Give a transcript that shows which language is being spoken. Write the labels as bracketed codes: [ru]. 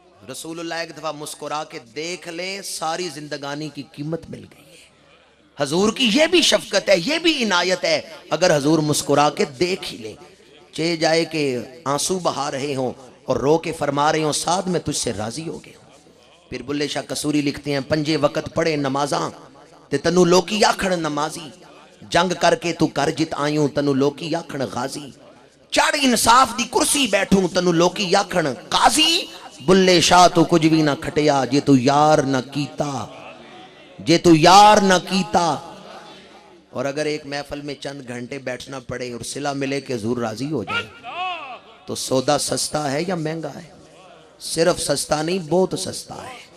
[ur] رسول اللہ ایک دفعہ مسکرا کے دیکھ لے, ساری زندگانی کی قیمت مل گئی ہے. حضور کی یہ بھی شفقت ہے, یہ بھی عنایت ہے, اگر حضور مسکرا کے دیکھ ہی لے. چہ جائے کہ آنسو بہا رہے ہوں اور رو کے فرما رہے ہوں سعد میں تجھ سے راضی ہو گیا. پھر بلے شاہ قصوری لکھتے ہیں [pa] پنجے وقت پڑے نمازاں تے تنو لوکی آکھڑ نمازی, جنگ کر کے تو کر جت آئیوں تنو لوکی آکھڑ غازی, چڑھ انصاف دی کرسی بیٹھوں تنو لوکی آکھڑ قاضی. بلے شاہ تو کچھ بھی نہ کھٹیا جے تو یار نہ کیتا, جے تو یار نہ کیتا. [ur] اور اگر ایک محفل میں چند گھنٹے بیٹھنا پڑے اور صلہ ملے کہ حضور راضی ہو جائے تو سودا سستا ہے یا مہنگا ہے؟ صرف سستا نہیں, بہت سستا ہے.